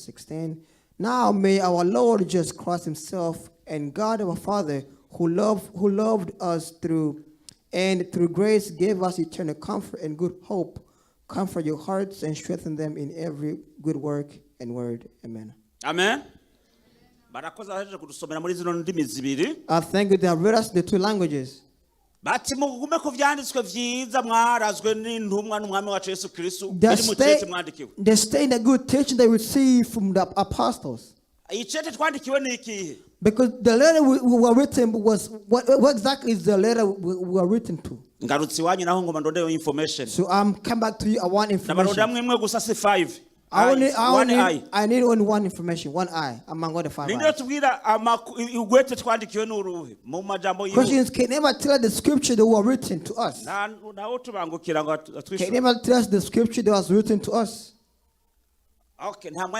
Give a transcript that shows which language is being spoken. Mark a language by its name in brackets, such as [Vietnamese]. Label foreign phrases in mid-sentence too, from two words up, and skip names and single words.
[English] 16. Now may our Lord Jesus Christ Himself and God our Father, who loved us through grace gave us eternal comfort and good hope, comfort your hearts and strengthen them in every good work and word. Amen. Amen. [Rundi] Barakoze aje kudusomera muri zino ndimi zibiri. [English] I thank you they have read us the two languages. [Rundi] Bati mugume ku vyanditswe vyiza mwarazwe n'intumwa n'umwami wacu Yesu Kristo biri mu cete mwandikiwe. [English] They stay in the good teaching they received from the apostles. [Rundi] Icete twandikiwe ni ikihe? [English] Because the letter we were written was what exactly is the letter we were written to? [Rundi] Ngarutsi wanyu naho ngoma ndondeyo information. [English] So come back to you. I want information. [Rundi] Nabaronda mwemwe gusa si 5. [English] I need only one information, one eye among all the 5 eyes. Christians can never tell the scripture that were written to us. Can never tell us the scripture that was written to us. Okay.